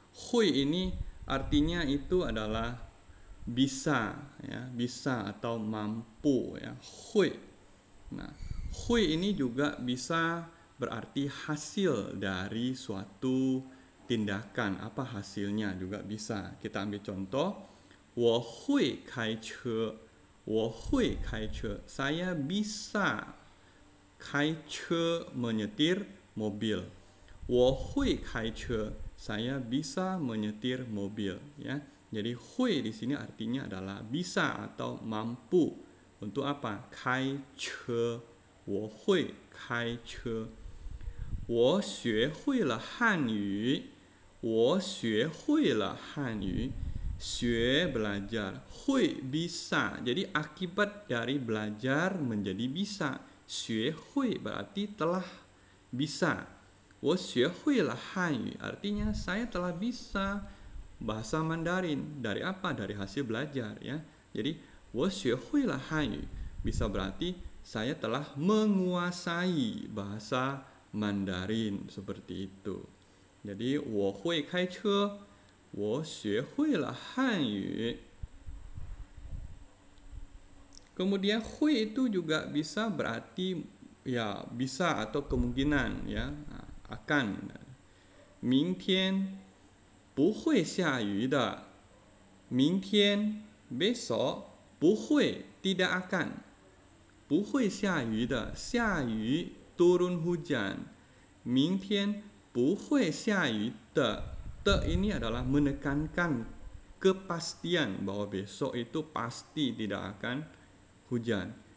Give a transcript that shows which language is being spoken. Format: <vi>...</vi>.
<id>Hui ini artinya itu adalah bisa, ya, bisa atau mampu, ya, hui. Nah, hui ini juga bisa berarti hasil dari suatu tindakan. Apa hasilnya juga bisa. Kita ambil contoh.</id> <zh>我会开车 我会开车</zh> <id>saya bisa</id> <zh>开车</zh> <id>menyetir mobil.</id> <zh>我会开车</zh> <id>saya bisa menyetir mobil, ya. Jadi hui di sini artinya adalah bisa atau mampu. Untuk apa?</id> <zh>开车我会开车 我学会了汉语 我学会了汉语 学</zh> <id>belajar, hui bisa. Jadi akibat dari belajar menjadi bisa. 学会 berarti telah bisa.</id> <zh>我学会了汉语</zh> <id>artinya saya telah bisa bahasa Mandarin. Dari apa? Dari hasil belajar, ya. Jadi</id> <zh>我学会了汉语</zh> <id>bisa berarti saya telah menguasai bahasa Mandarin, seperti itu.</id> <zh>Jadi 我会开车我学会了汉语.</zh> <id>Kemudian hui itu juga bisa berarti, ya, bisa atau kemungkinan, ya, akan.</id> <zh>明天不会下雨的明天</zh> <id>besok</id> <zh>不会</zh> <id>tidak akan</id> <zh>不会下雨的下雨</zh> <id>turun hujan</id> <zh>明天不会下雨的</zh> <id>te ini adalah menekankan kepastian bahwa besok itu pasti tidak akan hujan.</id>